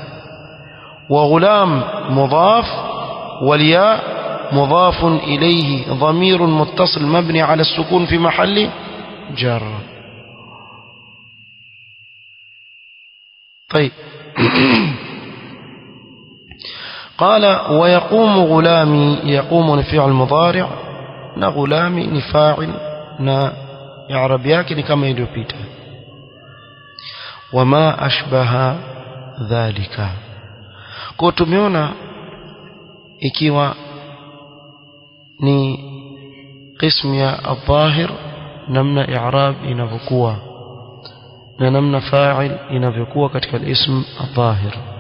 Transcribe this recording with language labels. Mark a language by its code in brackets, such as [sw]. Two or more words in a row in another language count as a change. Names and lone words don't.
[ar] وغلام مضاف والياء مضاف إليه ضمير متصل مبني على السكون في محل جر. طيب قال ويقوم غلامي، يقوم فعل مضارع [sw] na غلامي ni fa'il na i'rab yake ni kama iliyopita. [ar] وما أشبه ذلك, [sw] kwa tumeona ikiwa ni qism ya adh-dhahir namna i'rab inavyokuwa na namna fa'il inavyokuwa katika [ar] الاسم الظاهر.